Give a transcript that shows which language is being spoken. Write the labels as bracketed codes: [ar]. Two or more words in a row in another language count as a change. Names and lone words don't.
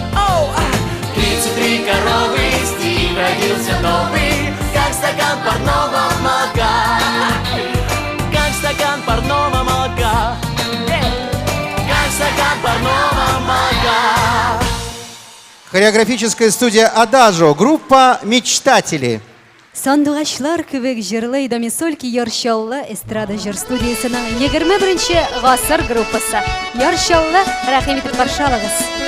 [ru] 33 коровы, стих родился новый, как стакан парного молока. Как стакан парного молока. Как стакан парного молока. Хореографическая студия «Адажио», группа «Мечтатели». [tt] Сандугачлар кебек җырлый да мисольки Яршаллы эстрада җыр студиясенең 21-нче гасыр группасы. Яршаллы, рәхим итеп каршы алыгыз.